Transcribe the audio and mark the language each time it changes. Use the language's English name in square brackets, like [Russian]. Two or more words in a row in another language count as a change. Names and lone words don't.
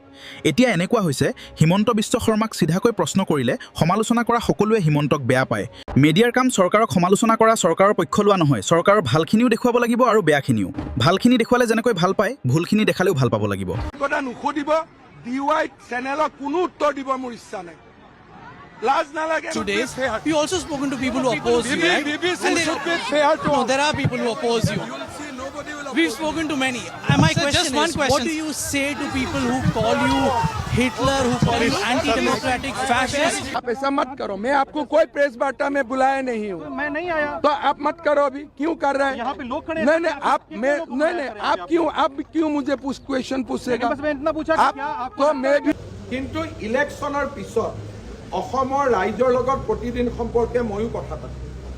[Assamese] এতিয়া এনেকুৱা হৈছে হিমন্ত বিশ্ব শৰ্মাক চিধাকৈ প্ৰশ্ন কৰিলে সমালোচনা কৰা সকলোৱে হিমন্তক বেয়া পায়। মিডিয়াৰ কাম চৰকাৰক সমালোচনা কৰা, চৰকাৰৰ পক্ষ লোৱা নহয়, চৰকাৰৰ ভালখিনিও দেখুৱাব লাগিব আৰু বেয়াখিনিও। ভালখিনি দেখুৱালে যেনেকৈ ভাল পায়, ভুলখিনি দেখালেও ভাল পাব লাগিব। কথা নুসুধিব, DY চেনেলক কোনো উত্তৰ দিব মোৰ ইচ্ছা নাই। [English] Today, you also spoken to people who oppose you, right? BBC should be fair to No, there are people who oppose you. We've spoken to many. My question just is, one question. what do you say to people who call you Hitler, who call you anti-democratic, fascist? [Hindi] आप ऐसा मत करो, मैं आपको कोई प्रेस वार्ता में बुलाया नहीं हूँ। मैं नहीं आया तो आप मत करो अभी, क्यों कर रहे हैं? यहाँ पे लोग खड़े हैं। नहीं आप क्यों मुझे क्वेश्चन पूछेगा? बस मैं इतना पूछा कि क्या आपको तो मैं भी [Assamese] কিন্তু ইলেকশনৰ পিছত অসমৰ ৰাইজৰ লগত প্ৰতিদিন সম্পৰ্কে ময়ো কথা পাতিম।